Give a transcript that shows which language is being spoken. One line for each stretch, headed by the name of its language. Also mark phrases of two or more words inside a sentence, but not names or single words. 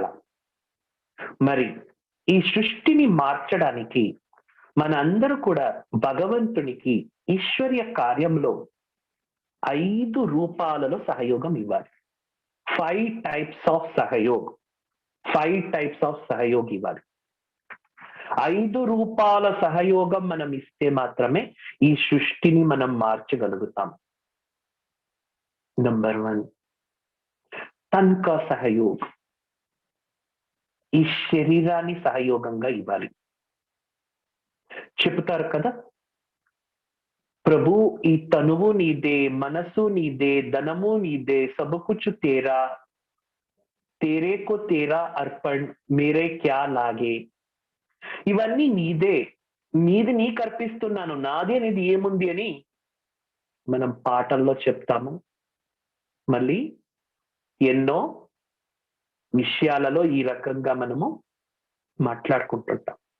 Telugu: మరి ఈ సృష్టిని మార్చడానికి మన అందరూ కూడా భగవంతునికి ఈశ్వర్య కార్యంలో 5 రూపాలలో సహయోగం ఇవ్వాలి.
English: 5 types of సహయోగ్, 5 types of సహయోగ్ ఇవ్వాలి.
Telugu: 5 రూపాల సహయోగం మనం ఇస్తే మాత్రమే ఈ సృష్టిని మనం మార్చగలుగుతాం.
Hindi: नंबर 1 तन का सहयोग.
Telugu: ఈ శరీరాన్ని సహయోగంగా ఇవ్వాలి. చెప్తారు కదా, ప్రభు ఈ తనువు నీదే, మనసు నీదే, ధనము నీదే,
Hindi: सब कुछ तेरा, तेरे को तेरा अर्पण, मेरे क्या लागे.
Telugu: ఇవన్నీ నీదే, నీది నీకు అర్పిస్తున్నాను, నాది అనేది ఏముంది అని మనం పాటల్లో చెప్తాము. మళ్ళీ ఎన్నో విషయాలలో ఈ రకంగా మనము మాట్లాడుకుంటుంటాం.